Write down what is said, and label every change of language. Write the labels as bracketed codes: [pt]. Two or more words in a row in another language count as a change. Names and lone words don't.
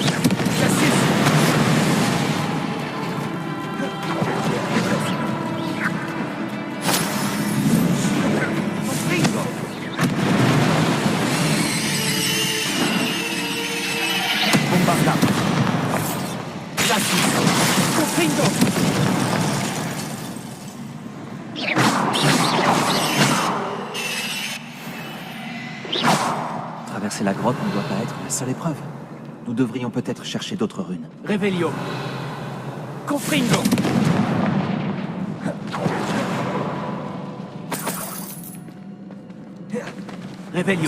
[fr] Cassius. Confringo. Bombarda. Cassius. Confringo. Traverser la grotte ne doit pas être la seule épreuve. Nous devrions peut-être chercher d'autres runes. Revelio. Confringo. Revelio.